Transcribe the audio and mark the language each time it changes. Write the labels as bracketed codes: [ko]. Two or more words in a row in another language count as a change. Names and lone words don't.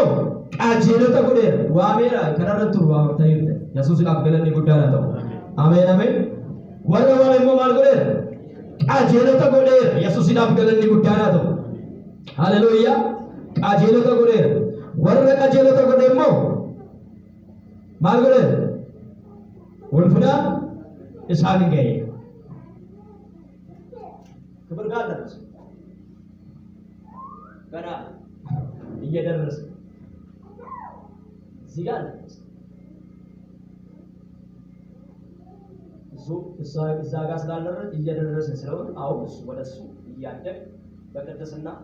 [om] qajeelota godheera waameera karaarra turu waamamta hirte yesuusidhaaf galanni guddaadha ta'u ameen ameen warra waame immoo maal godheera qajeelota godheera yesuusidhaaf galanni guddaadha ta'u haleluuyaa qajeelota godheera warra qajeelota godhe immoo maal godheera ulfinaan isaan ga'e [am] ክብር ጋር ደረሰ ገና እየደረሰ እዚህ ጋር ደረሰ እዛ ጋር ስላልደረሰ እየደረሰ ስለሆነ አሁን እሱ ወደ እሱ እያደግ በቅድስና